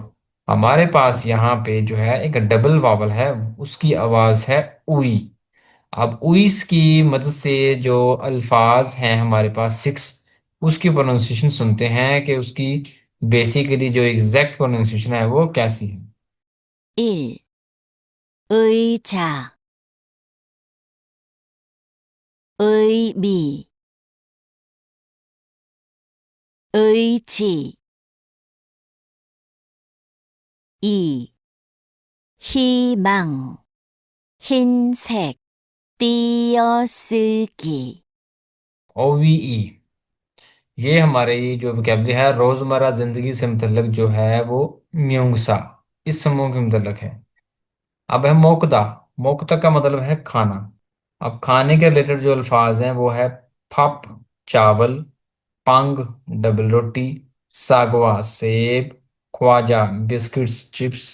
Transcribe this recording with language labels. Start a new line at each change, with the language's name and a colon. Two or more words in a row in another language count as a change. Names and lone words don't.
Hindi: हमारे पास यहाँ पे जो है एक डबल वावल है, उसकी आवाज़ है उई। अब उइस की मदद से जो अल्फाज हैं हमारे पास 6, उसकी प्रोनाउंसिएशन सुनते हैं कि उसकी बेसिकली जो एग्जैक्ट प्रोनाउंसिएशन है वो कैसी है। 1.
Korean: 의자, 의미, 의지. 2. 희망, 흰색, 띄어쓰기.
Hindi: OVE, ये हमारे जो वोकैबुलरी है रोज़मर्रा ज़िंदगी से मुतल्लक जो है वो म्यूंगसा, इस समूह के मुतल्लक है। अब है मोकदा। मोकदा का मतलब है खाना। अब खाने के रिलेटेड जो अल्फाज हैं वो है पप चावल, पंग डबल रोटी, सागवा सेब, ख्वाजा बिस्किट्स चिप्स।